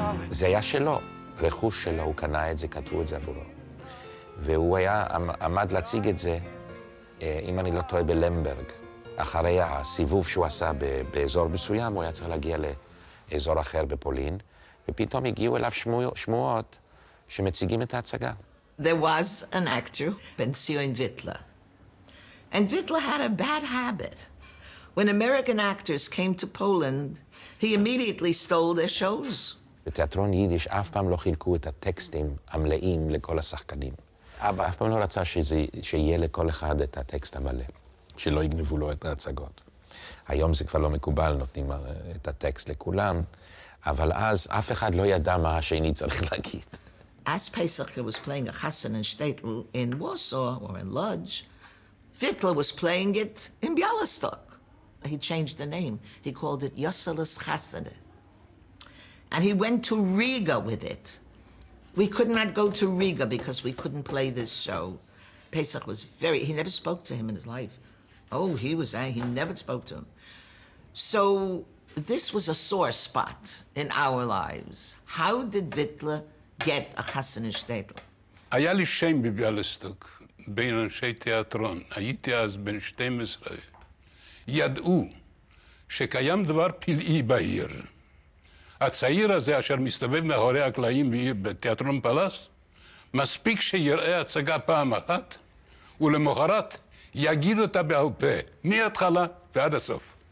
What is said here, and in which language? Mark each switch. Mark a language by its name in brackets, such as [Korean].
[Hebrew] זה היה שלו, רכוש שלו, הוא קנה את זה, כתבו את זה עבורו. והוא עמד להציג את זה, אם אני לא טועה, בלמברג. אחרי הסיבוב שהוא עשה באזור מסוים, הוא היה צריך להגיע לאזור אחר בפולין, ופתאום הגיעו אליו שמועות שמציגים את ההצגה. [English] There was an actor, Ben-Zion Wittler. And Wittler had a bad habit. When American actors came to Poland, he immediately stole their shows. [Hebrew] בתיאטרון יידיש אף פעם לא חילקו את הטקסטים המלאים לכל השחקנים. אבא אף פעם לא רצה שיהיה לכל אחד את הטקסט המלא, שלא יגנבו לו את ההצגות. היום זה כבר לא מקובל, נותנים את הטקסט לכולם, אבל אז אף אחד לא ידע מה השני צריך להגיד. [English] As Pesach was playing a Chassan and Shtetl in Warsaw or in Lodz, Wittler was playing it in Bialystok. He changed the name. He called it Yosselis Chassane. And he went to Riga with it. We could not go to Riga because we couldn't play this show. Pesach was he never spoke to him in his life. Oh, he never spoke to him. So this was a sore spot in our lives. How did Wittler get a Chassan and Shtetl? [Hebrew] היה לי שם בביאליסטוק בין אנשי תיאטרון. הייתי אז בן 12. ידעו שקיים דבר פלאי בעיר. הצעיר הזה אשר מסתובב מאחורי הקלעים בתיאטרון פלס, מספיק שיראה הצגה פעם אחת, ולמחרת יגיד אותה בעל פה, מההתחלה ועד הסוף.